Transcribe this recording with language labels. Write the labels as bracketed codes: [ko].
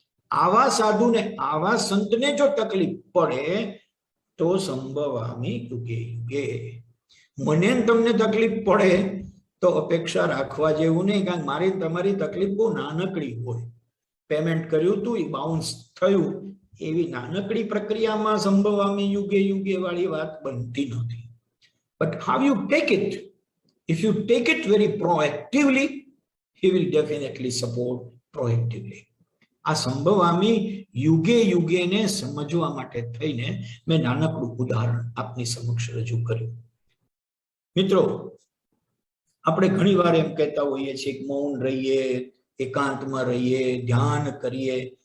[gu] આવા સાધુ ને આવા સંતને જો તકલીફ પડે તો સંભવામી યુગે યુગે. મને તમને તકલીફ પડે તો અપેક્ષા રાખવા જેવું નહીં, કારણ મારી તમારી તકલીફ બહુ નાનકડી હોય. પેમેન્ટ કર્યું હતું એ બાઉન્સ થયું, એવી નાનકડી પ્રક્રિયામાં સંભવામી યુગે યુગે વાળી વાત બનતી નથી. [en] But how you take it, if you take it very proactively, he will definitely support proactively. [gu] આ સંભવામી યુગે યુગેને સમજવા માટે થઈને મેં નાનકડું ઉદાહરણ આપની સમક્ષ રજૂ કર્યું. મિત્રો, આપણે ઘણી વાર એમ કહેતા હોઈએ છીએ કે મૌન રહીએ, એકાંતમાં રહીએ, ધ્યાન કરીએ.